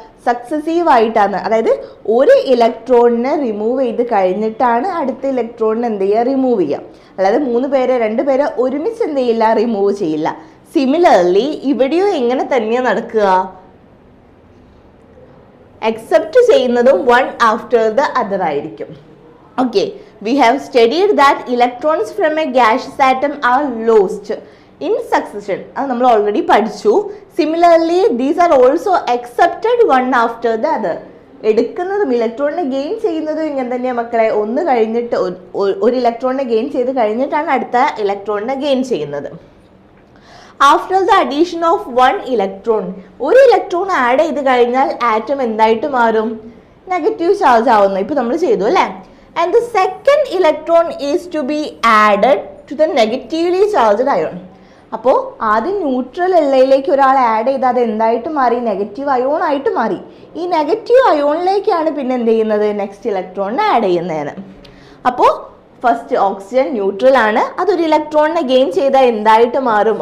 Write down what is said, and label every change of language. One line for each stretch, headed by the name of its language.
Malayalam: Successive ആയിട്ടാണ്. അതായത് ഒരു ഇലക്ട്രോണിനെ റിമൂവ് ചെയ്ത് കഴിഞ്ഞിട്ടാണ് അടുത്ത ഇലക്ട്രോണിനെ എന്ത് ചെയ്യുക? റിമൂവ് ചെയ്യുക. അല്ലാതെ 3 പേരെ 2 പേരെ ഒരുമിച്ച് എന്ത് ചെയ്യില്ല? റിമൂവ് ചെയ്യില്ല. സിമിലർലി ഇവിടെയും എങ്ങനെ തന്നെയാണ് നടക്കുക? അക്സെപ്റ്റ് ചെയ്യുന്നതും
English: one after the other
Malayalam: ആയിരിക്കും.
English: Okay, we have studied that electrons from a gaseous atom are lost in succession.
Malayalam: അത് നമ്മൾ ഓൾറെഡി പഠിച്ചു.
English: Similarly these are also accepted one after the other.
Malayalam: എടുക്കുന്നതും ഇലക്ട്രോണിനെ ഗെയിൻ ചെയ്യുന്നതും ഇങ്ങനെ തന്നെയാണ് മക്കളെ. ഒന്ന് കഴിഞ്ഞിട്ട് ഒരു ഇലക്ട്രോണിനെ ഗെയിൻ ചെയ്ത് കഴിഞ്ഞിട്ടാണ് അടുത്ത ഇലക്ട്രോണിനെ ഗെയിൻ ചെയ്യുന്നത്.
English: after the addition of one electron,
Malayalam: ഒരു ഇലക്ട്രോൺ ആഡ് ചെയ്ത് കഴിഞ്ഞാൽ ആറ്റം എന്തായിട്ട് മാറും? നെഗറ്റീവ് ചാർജ് ആവുന്നു. ഇപ്പോൾ നമ്മൾ ചെയ്തു അല്ലേ?
English: And the second electron is to be added to the negatively charged ion.
Malayalam: അപ്പോൾ ആദ്യം ന്യൂട്രൽ എല്ലയിലേക്ക് ഒരാൾ ആഡ് ചെയ്ത് അത് എന്തായിട്ട് മാറി? നെഗറ്റീവ് അയോൺ ആയിട്ട് മാറി. ഈ നെഗറ്റീവ് അയോണിലേക്കാണ് പിന്നെ എന്ത് ചെയ്യുന്നത്? നെക്സ്റ്റ് ഇലക്ട്രോണിനെ ആഡ് ചെയ്യുന്നതിന്. അപ്പോൾ ഫസ്റ്റ് ഓക്സിജൻ ന്യൂട്രൽ ആണ്, അതൊരു ഇലക്ട്രോണിനെ ഗെയിൻ ചെയ്താൽ എന്തായിട്ട് മാറും?